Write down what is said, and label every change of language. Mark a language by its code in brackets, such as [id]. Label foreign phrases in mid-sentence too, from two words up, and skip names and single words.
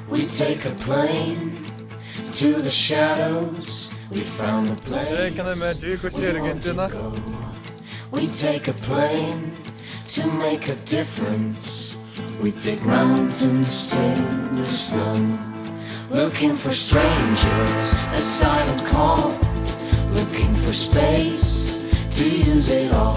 [en] take a plane to the shadows. We found a place. [lt] Sveikiname atvykus į Argentiną. [en] We take a plane to make a difference. We take mountains to the snow. Looking for strangers, a silent call. Looking for space to use it all.